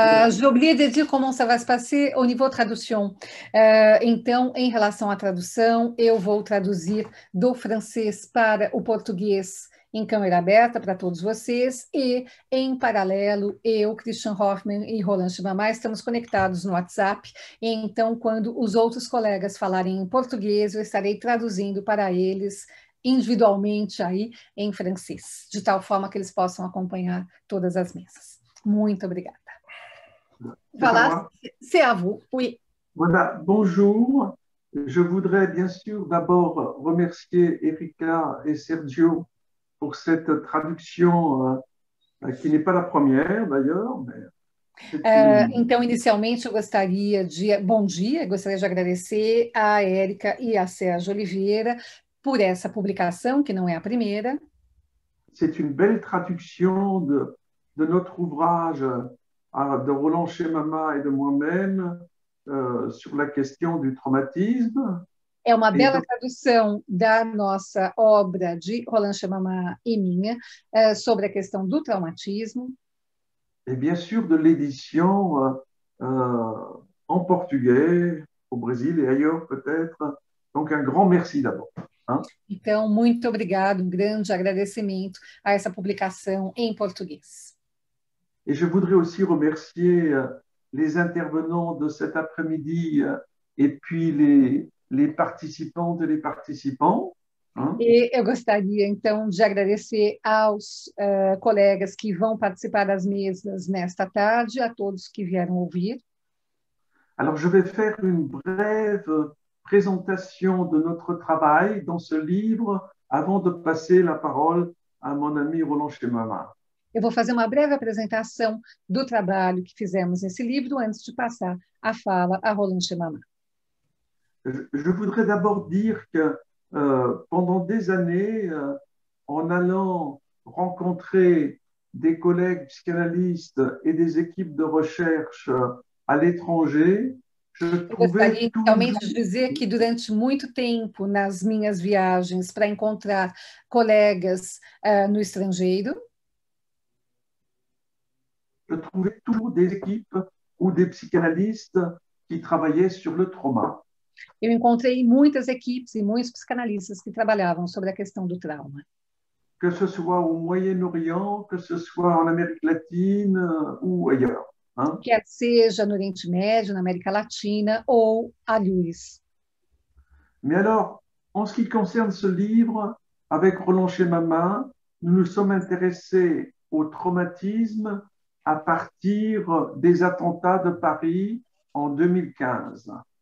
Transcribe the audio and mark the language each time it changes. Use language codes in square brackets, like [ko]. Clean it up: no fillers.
[fr] J'ai oublié de dire comment ça va se passer au niveau tradução. [pt] Então, em relação à tradução, eu vou traduzir do francês para o português em câmera aberta para todos vocês e, em paralelo, eu, Christian Hoffmann e Roland Chemamá estamos conectados no WhatsApp. E então, quando os outros colegas falarem em português, eu estarei traduzindo para eles individualmente aí em francês, de tal forma que eles possam acompanhar todas as mesas. Muito obrigada. [fr] Voilà, c'est à vous. Oui. Voilà, bonjour. Je voudrais bien sûr d'abord remercier Erika et Sergio pour cette traduction qui n'est pas la première d'ailleurs. [pt] Então, inicialmente, eu gostaria de... Bom dia, gostaria de agradecer a Érica e a Sérgio Oliveira por essa publicação, que não é a primeira. [fr] C'est une belle traduction de notre ouvrage de Roland Chemamá et de moi-même sur la question du traumatisme. [pt] É uma bela tradução da nossa obra de Roland Chemamá e minha sobre a questão do traumatismo. [fr] Et bien sûr de l'édition en portugais au Brésil et ailleurs peut-être. Donc un grand merci d'abord. [pt] Então, muito obrigado, um grande agradecimento a essa publicação em português. [fr] Et je voudrais aussi remercier les intervenants de cet après-midi et puis les participantes et les participants. [pt] E eu gostaria, então, de agradecer aos colegas que vão participar das mesas nesta tarde, a todos que vieram ouvir. [fr] Alors, je vais faire une brève présentation de notre travail dans ce livre avant de passer la parole à mon ami Roland Chemama. [pt] Eu vou fazer uma breve apresentação do trabalho que fizemos nesse livro antes de passar a fala a Roland Chemama. [fr] Je voudrais d'abord dire que pendant des années, en allant rencontrer des collègues psychanalystes et des équipes de recherche à l'étranger, je [pt] Eu [fr] trouvais [pt] gostaria [fr] toujours, [pt] inicialmente de dizer que durante muito tempo, nas minhas viagens para encontrar colegas no estrangeiro, [fr] je trouvais toujours des équipes ou des psychanalystes qui travaillaient sur le trauma. [pt] eu encontrei muitas equipes e muitos psicanalistas que trabalhavam sobre a questão do trauma. [fr] Que ce soit au Moyen-Orient, que ce soit en Amérique latine ou ailleurs. Hein. [pt] Quer seja no Oriente Médio, na América Latina ou a Luz. [fr] Mais alors, en ce qui concerne ce livre, avec Roland Chemama, nous nous sommes intéressés au traumatisme à partir des attentats de Paris en 2015.